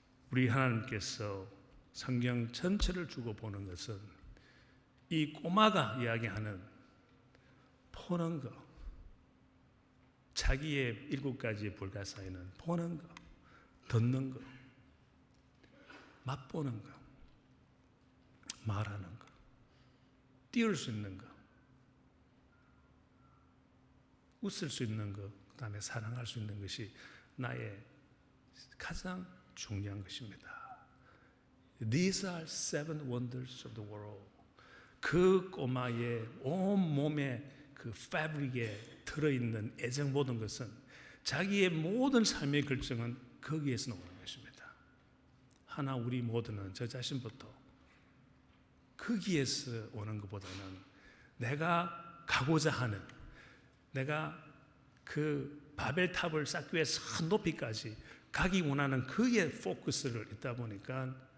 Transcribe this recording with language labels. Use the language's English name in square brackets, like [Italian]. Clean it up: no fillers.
[Korean] 우리 하나님께서 성경 전체를 주고 보는 것은 이 꼬마가 이야기하는 보는 것, 자기의 7가지 불가사의는 보는 것, 듣는 것, 맛보는 것, 말하는 것, 띄울 수 있는 것, 웃을 수 있는 것, 그 다음에 사랑할 수 있는 것이 나의 가장 중요한 것입니다. [English] These are 7 wonders of the world. [Korean] 그 꼬마의 온 몸에 그 패브릭에 들어있는 애정 모든 것은 자기의 모든 삶의 결정은 거기에서 나오는 것입니다. 하나 우리 모두는 저 자신부터 거기에서 오는 것보다는 내가 가고자 하는 내가 그 바벨탑을 쌓기 위해 선 높이까지 가기 원하는 그의 포커스를 있다 보니까